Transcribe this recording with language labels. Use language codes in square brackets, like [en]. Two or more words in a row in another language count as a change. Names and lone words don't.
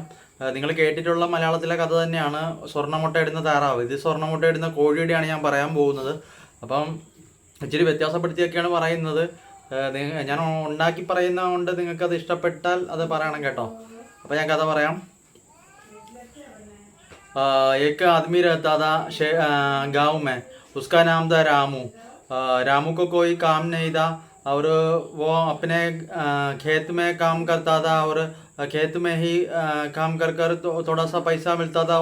[ml] നിങ്ങൾ കേട്ടിട്ടുള്ള മലയാളത്തിലെ കഥ തന്നെയാണ്, സ്വർണ്ണമുട്ടയിടുന്ന താറാവ്. ഇത് സ്വർണ്ണമുട്ടയിടുന്ന കോഴിയുടെയാണ് ഞാൻ പറയാൻ പോകുന്നത്. അപ്പം ഇച്ചിരി വ്യത്യാസപ്പെടുത്തിയൊക്കെയാണ് പറയുന്നത്. ഞാൻ ഉണ്ടാക്കി പറയുന്നത് കൊണ്ട് നിങ്ങൾക്കത് ഇഷ്ടപ്പെട്ടാൽ അത് പറയണം കേട്ടോ. അപ്പോൾ ഞാൻ കഥ പറയാം. [hi] एक आदमी रहता था गांव में, उसका नाम था रामू। रामू को कोई काम नहीं था, और वो अपने खेत में काम करता था, और खेत में ही काम कर कर तो थोड़ा सा पैसा मिलता था।